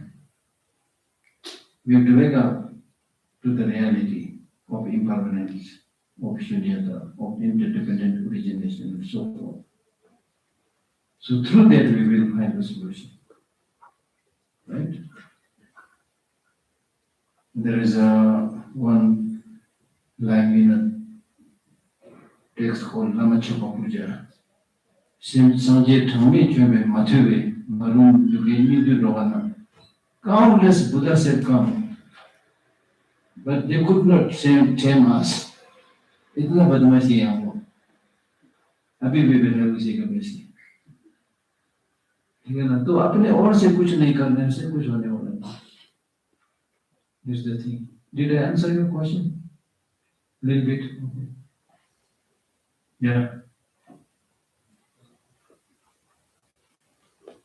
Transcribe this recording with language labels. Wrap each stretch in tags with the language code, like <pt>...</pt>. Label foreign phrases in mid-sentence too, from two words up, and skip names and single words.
<en>We have to wake up to the reality of impermanence, of shunyata, of interdependent origination, and so forth. So through that we will find the solution. Right? There is one line in a text called Lamachapa Puja.</en> <bo>Sanje Thami Chube Matube Marum Yugini Rovana.</bo> <en>Countless Buddhas had come, but they could not tame us.</en> <hi>इतना बदमाशी है हमको, अभी भी बैठा उसी का वैसे, ठीक है ना? तो अपने और से कुछ नहीं करने से कुछ होने वाला नहीं.</hi> <en>This is the thing. Did I answer your question? Little bit. Okay. Yeah.</en>